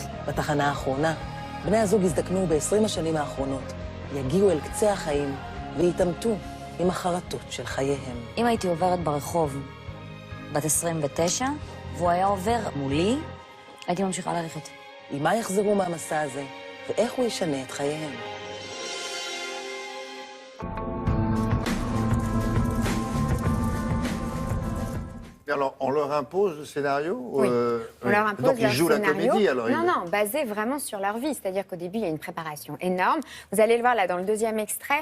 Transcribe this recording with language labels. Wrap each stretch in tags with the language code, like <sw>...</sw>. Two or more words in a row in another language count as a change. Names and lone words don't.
<he>בתחנה האחרונה, בני הזוג הזדקנו ב-20 השנים האחרונות, יגיעו אל קצה החיים ויתעמתו עם החרטות של חייהם. אם הייתי עוברת ברחוב בת 29, והוא היה עובר מולי, הייתי ממשיכה ללכת. עם מה יחזרו מהמסע הזה, ואיך הוא ישנה את חייהם.</he> <fr>Alors, on leur impose le scénario? Oui, on leur impose donc, ils jouent la comédie, alors? Non, basé vraiment sur leur vie. C'est-à-dire qu'au début, il y a une préparation énorme. Vous allez le voir là dans le deuxième extrait.</fr>